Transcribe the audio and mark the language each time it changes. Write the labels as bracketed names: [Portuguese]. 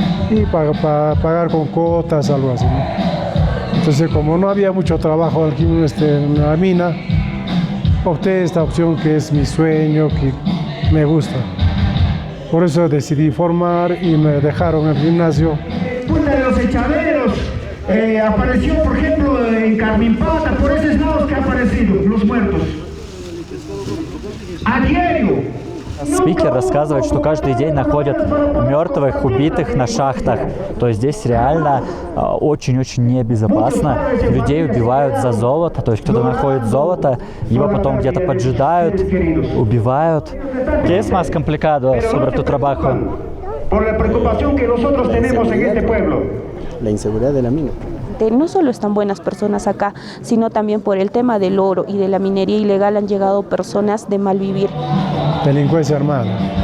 [Spanish] Y para pagar con cuotas, algo así, ¿no? Entonces, como no había mucho trabajo en la mina, opté esta opción que es mi sueño, que me gusta. Por eso decidí formar y me dejaron el gimnasio. Punta de los echaderos apareció, por ejemplo, en Carmimpata, por esos lados que ha aparecido, los muertos. A diario. [Russian] Спикер рассказывает, что каждый день находят мертвых, убитых на шахтах. То есть здесь реально очень-очень небезопасно. Людей убивают за золото. То есть кто-то находит золото, его потом где-то поджидают, убивают. [Spanish] ¿Qué es más complicado sobre tu trabajo? Por la preocupación que nosotros tenemos en este pueblo. La inseguridad de la mina. No solo están buenas personas acá, sino también por el tema del oro y de la minería ilegal han llegado personas de mal vivir. Delincuencia armada.